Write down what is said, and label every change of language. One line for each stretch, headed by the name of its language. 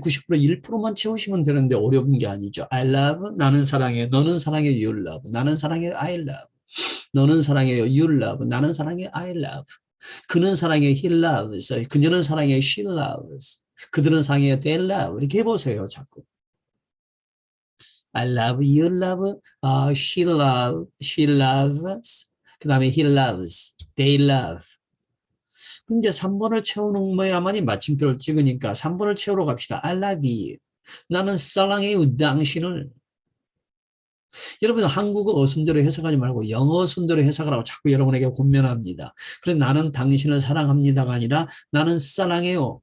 Korean: 90% 1%만 채우시면 되는데 어려운 게 아니죠.
English: I love,
Korean: 나는 사랑해. 너는 사랑해,
English: you love.
Korean: 나는 사랑해,
English: I love.
Korean: 너는 사랑해요, you love. 나는 사랑해,
English: I love.
Korean: 그는 사랑해,
English: he loves.
Korean: 그녀는 사랑해,
English: she loves.
Korean: 그들은 사랑해,
English: they love.
Korean: 이렇게 해보세요, 자꾸.
English: I love, you love, she loves.
Korean: 그 다음에
English: he loves, they love.
Korean: 그럼 이제 3번을 채워놓으야만이 마침표를 찍으니까 3번을 채우러 갑시다.
English: I love you.
Korean: 나는 사랑해요, 당신을. 여러분 한국어 순대로 해석하지 말고 영어 순대로 해석하라고 자꾸 여러분에게 권면합니다. 그래 나는 당신을 사랑합니다가 아니라 나는 사랑해요.